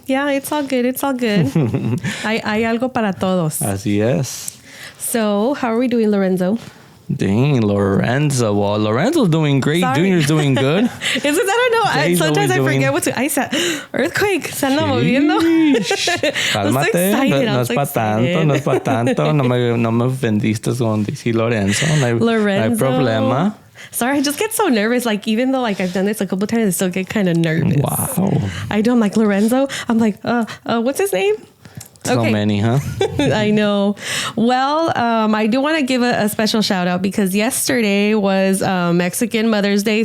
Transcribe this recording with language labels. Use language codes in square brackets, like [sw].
[en] Yeah, it's all good. [es] Hay algo para todos. Así es. [en] So, how are we doing, Lorenzo? Dang, Lorenzo. Well, Lorenzo's doing great. Sorry. Junior's doing good. I don't know. Sometimes I forget what to... I said, earthquake. [es] Se anda moviendo. Cálmate. No es para tanto. No me ofendiste con decir Lorenzo. No hay problema. [en] Sorry, I just get so nervous. Like, even though like I've done this a couple times, I still get kind of nervous. Wow. I do. I'm like, Lorenzo. I'm like, what's his name? So many, huh? I know. Well, I do want to give a special shout out because yesterday was Mexican Mother's Day.